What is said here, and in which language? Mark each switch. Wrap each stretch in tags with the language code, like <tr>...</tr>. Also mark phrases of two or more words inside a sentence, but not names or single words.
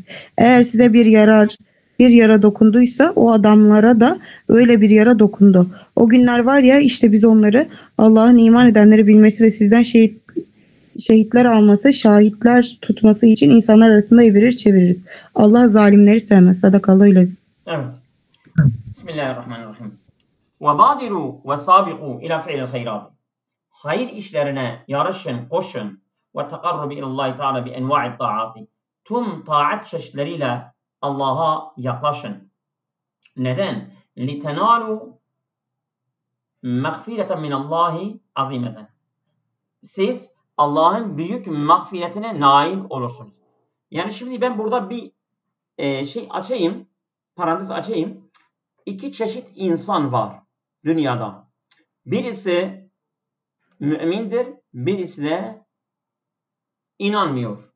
<tr>Eğer size bir yara dokunduysa o adamlara da öyle bir yara dokundu. O günler var ya işte biz onları Allah'ın iman edenleri bilmesi ve sizden şehitler alması, şahitler tutması için insanlar arasında evirir çeviririz. Allah zalimleri sevmez.</tr> <ar>صدق الله العظيم.</ar> <tr>Evet.</tr> <ar>Bismillahirrahmanirrahim. وَبَادِرُوا وَسَابِقُوا إِلَى فِعْلِ الْخَيْرَاتِ.</ar> <tr>Hayır işlerine yarışın, koşun.</tr> <ar>وَتَقَرُّبِ إِلَى اللّٰهِ تَعَالَى بِاَنْوَاعِ الطَّاعَاتِ.</ar> <tr>Tüm taat çeşitleriyle Allah'a yaklaşın. Neden?</tr> <ar>لِتَنَالُوا مَغْفِرَةً مِنَ اللّٰهِ عَظِيمَةً.</ar> <tr>Siz Allah'ın büyük mağfiretine nail olursunuz. Yani şimdi ben burada bir parantez açayım. İki çeşit insan var dünyada. Birisi mümindir, birisi de inanmıyor.</tr>